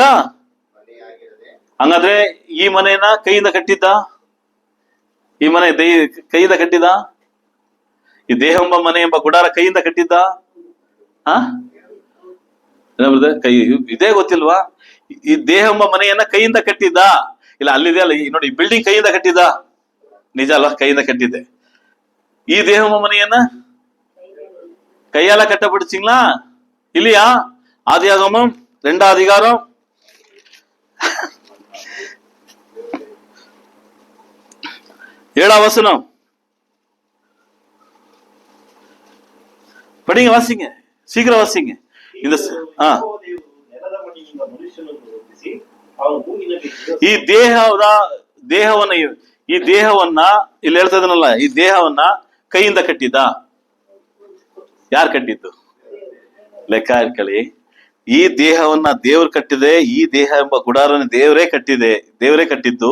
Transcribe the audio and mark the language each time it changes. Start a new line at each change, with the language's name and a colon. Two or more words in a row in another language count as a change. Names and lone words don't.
Kannada: ಹಂಗಾದ್ರೆ ಈ ಮನೆಯನ್ನ ಕೈಯಿಂದ ಕಟ್ಟಿದ್ದ, ಈ ಮನೆ ಕೈಯಿಂದ ಕಟ್ಟಿದ, ಈ ದೇಹ ಎಂಬ ಮನೆ ಎಂಬ ಗುಡಾರ ಕೈಯಿಂದ ಕಟ್ಟಿದ್ದ. ಕೈ ಇದೇ ಗೊತ್ತಿಲ್ವಾ? ಈ ದೇಹ ಎಂಬ ಮನೆಯನ್ನ ಕೈಯಿಂದ ಕಟ್ಟಿದ್ದ. ಇಲ್ಲ ಅಲ್ಲಿದೆ ಅಲ್ಲ, ನೋಡಿ ಬಿಲ್ಡಿಂಗ್ ಕೈಯಿಂದ ಕಟ್ಟಿದ್ದ, ನಿಜ ಅಲ್ವಾ? ಕೈಯಿಂದ ಕಟ್ಟಿದ್ದೆ. ಈ ದೇಹ ಎಂಬ ಮನೆಯನ್ನ
Tamil: கையால கட்டப்படுச்சிங்களா இல்லையா? ஆதியாகமம் 2ஆம் அதிகாரம் 7ஆம் வசனம் படிங்க, வாசிங்க, சீக்கிரம் வாசிங்க.
Kannada: இந்த ಈ ದೇಹವನ್ನ ಇಲ್ಲಿ ಹೇಳ್ತಾ ಇದನ್ನಲ್ಲ, ಈ ದೇಹವನ್ನ ಕೈಯಿಂದ ಕಟ್ಟಿದ್ದ. ಯಾರು ಕಟ್ಟಿದ್ದು? ಲೆಕ್ಕ ಹಾಕೊಳ್ಳಿ. ಈ ದೇಹವನ್ನ ದೇವ್ರು ಕಟ್ಟಿದೆ. ಈ ದೇಹ ಎಂಬ ಗುಡಾರನ ದೇವರೇ ಕಟ್ಟಿದ್ದು.